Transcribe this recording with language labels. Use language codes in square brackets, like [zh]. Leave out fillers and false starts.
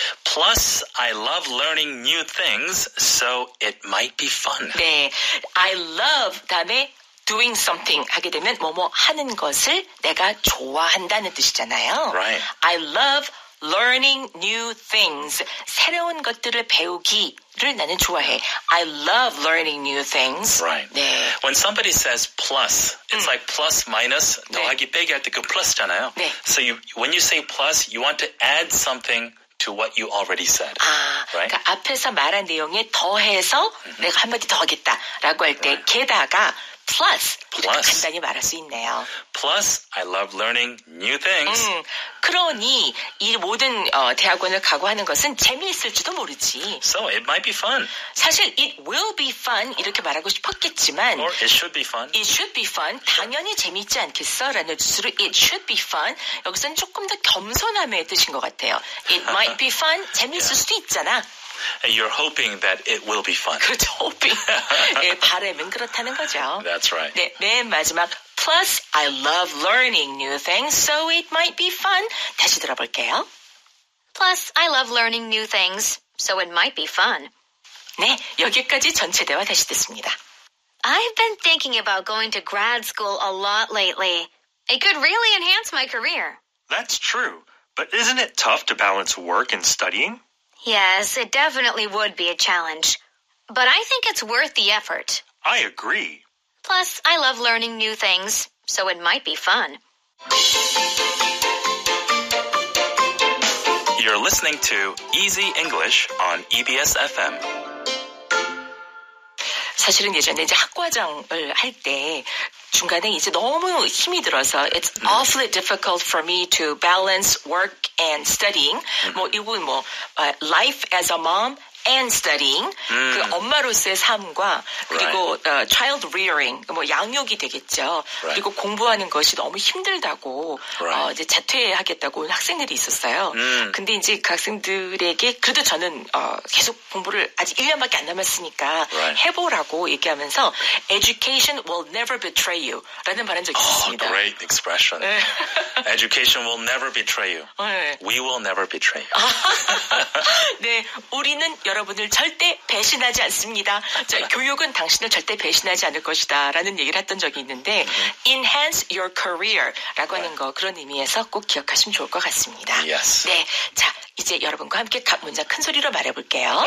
[en] Plus, I love learning new things, so it might be fun. [ko] 네, [en] I love [ko] 다음에 doing something 하게 되면 뭐뭐 하는 것을 내가 좋아한다는 뜻이잖아요. [en] Right. I love learning new things. [ko] 새로운 것들을 배우기를 나는 좋아해. [en] I love learning new things. Right. [ko] 네. [en] When somebody says plus, it's like plus minus, [ko] 더하기 빼기 할 때 [en] 그 plus잖아요. [ko] 네. [en] So when you say plus, you want to add something to what you already said. [ko] 아, [en] Right? [ko] 그러니까 앞에서 말한 내용에 더해서 내가 한마디 더 하겠다라고 할 때 게다가 plus 이렇게 간단히 말할 수 있네요. [en] Plus, I love learning new things. [ko] 그러니 이 모든 대학원을 각오하는 것은 재미있을지도 모르지. [en] So it might be fun. [ko] 사실 [en] it will be fun [ko] 이렇게 말하고 싶었겠지만 [en] Or it should be fun. it should be fun [ko] 당연히 재미있지 않겠어? 라는 뜻으로 [en] it should be fun [ko] 여기서는 조금 더 겸손함의 뜻인 것 같아요. [en] It might be fun [ko] 재미있을 수도 있잖아. [en] And you're hoping that it will be fun. [ko] 그렇죠. hoping. 예, 바람은 그렇다는 거죠. [en] That's right. [ko] 네, 맨 마지막 [en] Plus, I love learning new things, so it might be fun. [ko] 다시 들어볼게요. [en] Plus, I love learning new things, so it might be fun. [ko] 네, 여기까지 전체 대화 다시 듣습니다. [en] I've been thinking about going to grad school a lot lately. It could really enhance my career. That's true. But isn't it tough to balance work and studying? Yes, it definitely would be a challenge. But I think it's worth the effort. I agree. Plus, I love learning new things, so it might be fun. You're listening to Easy English on EBS FM. [ko] 사실은 예전에 이제 학과정을 할 때 중간에 이제 너무 힘이 들어서 [en] it's awfully difficult for me to balance work and studying. [ko] 뭐 이건 뭐 [en] life as a mom and studying. [ko] 그 엄마로서의 삶과 그리고 [en] child rearing [ko] 뭐 양육이 되겠죠. 그리고 공부하는 것이 너무 힘들다고 이제 자퇴하겠다고 학생들이 있었어요. 근데 이제 그 학생들에게 그래도 저는 계속 공부를 아직 1년밖에 안 남았으니까 해보라고 얘기하면서 [en] education will never betray you [ko] 라는 말한 적이 있습니다. [en] Great expression. Education will never betray you. We will never betray you. [ko] 네, 우리는 여러분을 절대 배신하지 않습니다. 자, 교육은 당신을 절대 배신하지 않을 것이다 라는 얘기를 했던 적이 있는데 [en] enhance your career [ko] 라고 하는 거 그런 의미에서 꼭 기억하시면 좋을 것 같습니다. [en] Yes. [ko] 네, 자 이제 여러분과 함께 각 문장 큰 소리로 말해볼게요.